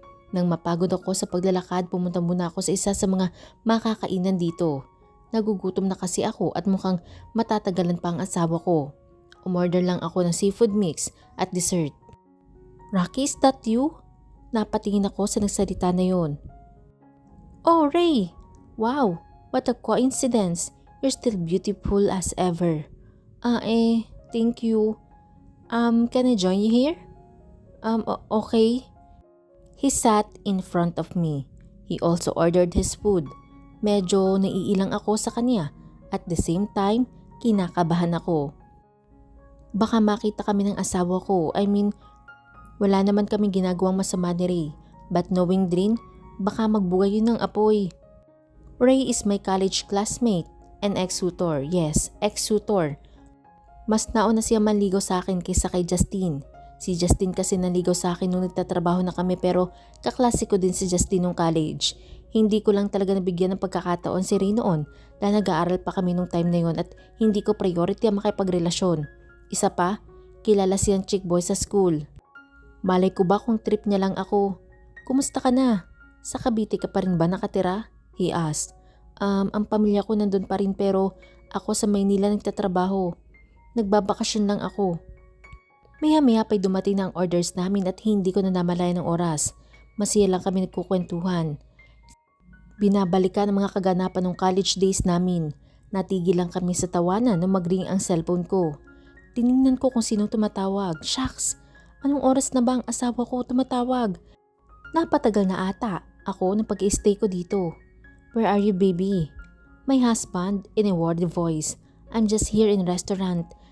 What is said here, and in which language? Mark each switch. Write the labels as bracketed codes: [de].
[tl] Nang mapagod ako sa paglalakad, pumunta muna ako sa isa sa mga makakainan dito. Nagugutom na kasi ako at mukhang matatagalan pa ang asawa ko. Umorder lang ako ng seafood mix at dessert. [en] Rocky, is that you? [tl] Napatingin ako sa nagsalita na yon. [en] Oh, Ray! Wow! What a coincidence! You're still beautiful as ever. Thank you. Can I join you here? Okay. He sat in front of me. He also ordered his food. [tl] Medyo naiilang ako sa kanya. [en] At the same time, [tl] kinakabahan ako. Baka makita kami ng asawa ko. Wala naman kami ginagawang masama ni Ray. [en] But knowing Drin, [tl] baka magbugay yun ng apoy. [en] Ray is my college classmate and ex-tutor. Yes, ex-tutor. [tl] Mas nauna siya manligaw sa akin kaysa kay Justin. Si Justin kasi naligaw sa akin nung nagtatrabaho na kami pero kaklase ko din si Justin nung college. Hindi ko lang talaga nabigyan ng pagkakataon si Ray noon dahil nag-aaral pa kami nung time na yun at hindi ko priority ang makipagrelasyon. Isa pa, kilala siyang chick boy sa school. Malay ko ba kung trip niya lang ako? Kumusta ka na? Sa Cavite ka pa rin ba nakatira? [en] He asked. [tl] Ang pamilya ko nandun pa rin pero ako sa Maynila nagtatrabaho. Nagbabakasyon lang ako. Maya-maya pa'y dumating na ang orders namin at hindi ko na namalayan ng oras. Masaya lang kami nagkukwentuhan. Binabalikan ang mga kaganapan ng college days namin. Natigil lang kami sa tawanan nung mag-ring ang cellphone ko. Tiningnan ko kung sinong tumatawag. Shucks! Anong oras na ba ang asawa ko tumatawag? Napatagal na ata ako ng pag-i-stay ko dito. [en] Where are you, baby? My husband in a wordy voice. I'm just here in restaurant.